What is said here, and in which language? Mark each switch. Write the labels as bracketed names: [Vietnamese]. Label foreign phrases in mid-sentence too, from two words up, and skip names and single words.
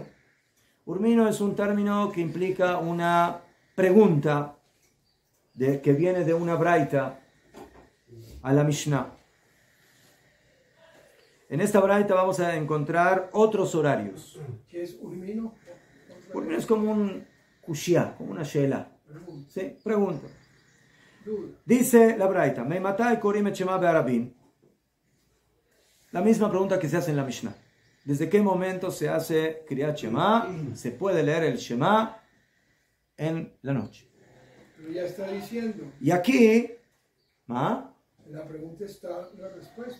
[Spanish] Urmino es un término que implica una pregunta que viene de una braita a la Mishnah. En esta braita vamos a encontrar otros horarios. ¿Qué es Urmino? Urmino es como un kushia, como una shela. ¿Sí? Pregunta. Dice la braita, [Hebrew] מאימתי קורין את שמע בערבין. [Spanish] La misma pregunta que se hace en la Mishnah. ¿Desde qué momento se hace Kriyat Shema? Se puede leer el Shema en la noche. Pero ya está diciendo. Y aquí, ¿ah? La pregunta está la respuesta.